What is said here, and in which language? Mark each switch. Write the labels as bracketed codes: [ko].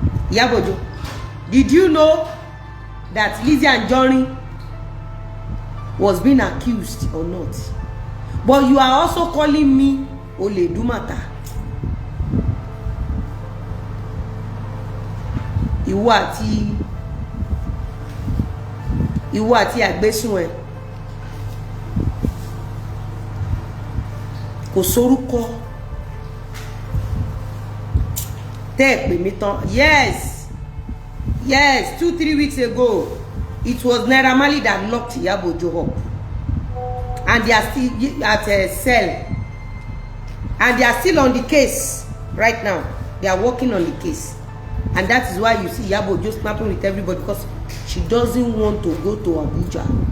[en] Iyabo Ojo, did you know that Lizzy Anjorin was being accused or not? But you are also calling me Ole Dumata. [yo] Ìwọ àti àgbésùn ẹ kò sórúkọ tẹ́ pè mí tán. [en] Yes 2-3 weeks ago it was Naira Marley that locked Iyabo Ojo up, and they are still at a cell, and they are still on the case right now. They are working on the case. And that is why you see Iyabo just snapping with everybody, because she doesn't want to go to Abuja.